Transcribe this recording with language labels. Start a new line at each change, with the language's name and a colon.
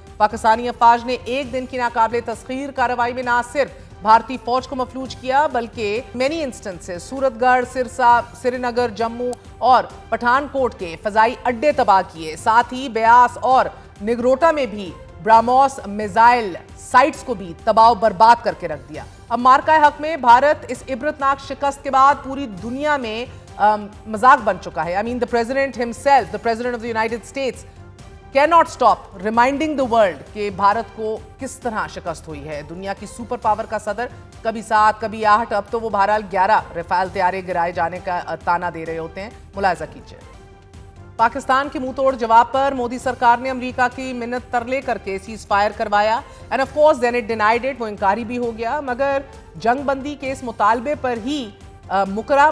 Urdu: پاکستانی افواج نے ایک دن کی ناقابل تسخیر کارروائی میں نہ صرف بھارتی فوج کو مفلوج کیا بلکہ مینی انسٹنسز سورت گڑھ، سرسا، سری نگر، جموں اور پٹھان کوٹ کے فضائی اڈے تباہ کیے. ساتھ ہی بیاس اور نگروٹا میں بھی براموس میزائل سائٹس کو بھی تباہ و برباد کر کے رکھ دیا. اب مارکہ حق میں بھارت اس عبرتناک شکست کے بعد پوری دنیا میں مذاق بن چکا ہے.
English: the president himself, the president of the United States cannot stop reminding the world
Urdu: کہ بھارت کو کس طرح شکست ہوئی ہے. دنیا کی سپر پاور کا صدر کبھی 7 کبھی 8 اب تو وہ بہرحال 11 رفال طیارے گرائے جانے کا تانا دے رہے ہوتے ہیں. ملاحظہ کیجئے. پاکستان کے منہ توڑ جواب پر مودی سرکار نے امریکہ کی منت ترلے کر کے سیز فائر کروایا and of course then it ڈینائیڈ it. وہ انکاری بھی ہو گیا مگر جنگ بندی کے اس مطالبے پر ہی مکرا.